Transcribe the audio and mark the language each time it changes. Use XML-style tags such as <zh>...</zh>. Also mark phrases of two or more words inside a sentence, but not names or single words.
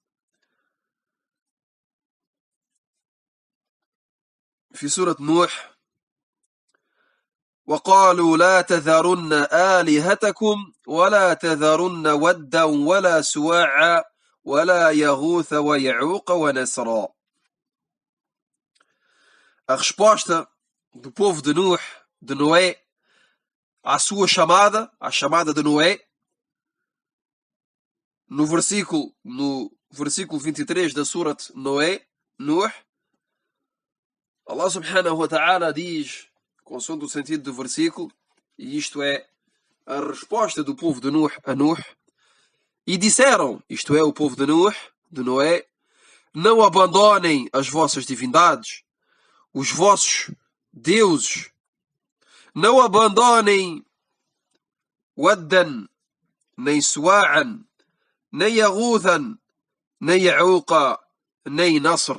<ar>في سورة نوح: وقالوا لا تذرن آلهتكم ولا تذرن ودا ولا سواعا ولا يغوث ويعوق ونسرا.</ar> <pt>A resposta do povo de Noé à sua chamada, à chamada de Noé. No versículo 23 da Surat Noé, Nuh, Allah</pt> <ar>سبحانه وتعالى</ar> <pt>diz, consoante o sentido do versículo, e isto é a resposta do povo de Nuh a Nuh, e disseram, isto é, o povo de Nuh, de Noé, não abandonem as vossas divindades, os vossos deuses, não abandonem Waddan, nem Suwa'an, nem Yaghuthan, nem Ya'uqa, nem Nasr.</pt>